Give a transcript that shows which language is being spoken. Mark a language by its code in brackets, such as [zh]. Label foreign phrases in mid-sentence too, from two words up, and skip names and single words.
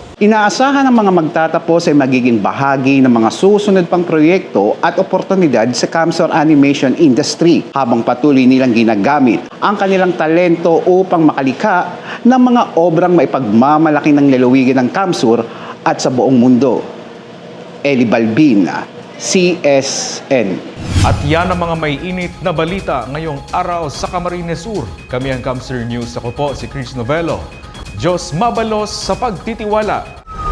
[tl] Inaasahan ng mga magtatapos ay magiging bahagi ng mga susunod pang proyekto at oportunidad sa Camsor Animation Industry habang patuloy nilang ginagamit ang kanilang talento upang makalikha ng mga obrang maipagmamalaki ng lalawigan ng Camsor at sa buong mundo. Eli Balbin, CSN. At yan ang mga may init na balita ngayong araw sa Camarines Sur. Kami ang Camsor News. Ako po si Chris Novello. [bik] Diyos mabalos sa pagtitiwala.